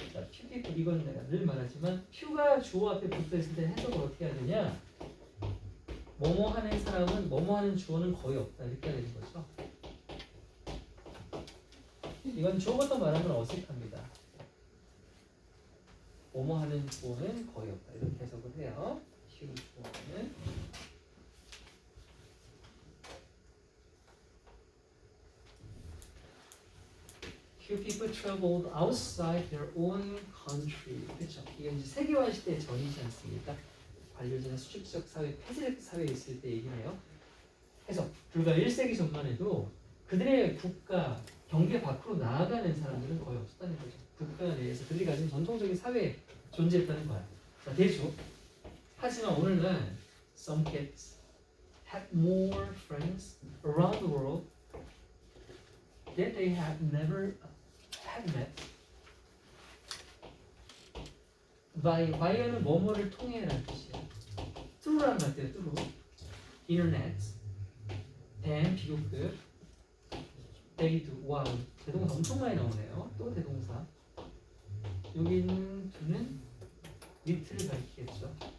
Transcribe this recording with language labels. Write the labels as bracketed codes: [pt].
[ko] 자, [en] few people [ko] 이건 내가 늘 말하지만 few가 주어 앞에 붙어 있을 때 해석을 어떻게 해야 되냐? 뭐뭐 하는 사람은 뭐뭐 하는 주어는 거의 없다 이렇게 해야 되는 거죠. 이건 주어부터 말하면 어색합니다. 뭐뭐 하는 주어는 거의 없다 이렇게 해석을 해요. 쉬운 주어는 [en] few people traveled outside their own country. [ko] 그렇죠. 이게 이제 세계화 시대의 전이지 않습니까? 관료제나 수직적 사회, 폐쇄적 사회에 있을 때 얘기네요. 그래서 불과 1세기 전만 해도 그들의 국가, 경계 밖으로 나아가는 사람들은 거의 없었다는 거죠. 국가 내에서 그들이 가진 전통적인 사회에 존재했다는 거야. 자, 대주. 하지만 오늘날 [en] some kids have more friends around the world that they have never met. [ko] via는 뭐뭐를 통해라는 뜻이에요. through란 말이에요. [en] through. internet. than [ko] 비교급. [en] they do. [ko] 와, 대동사 엄청 많이 나오네요. 또 대동사. 여기 있는 do는 니트를 가리키겠죠.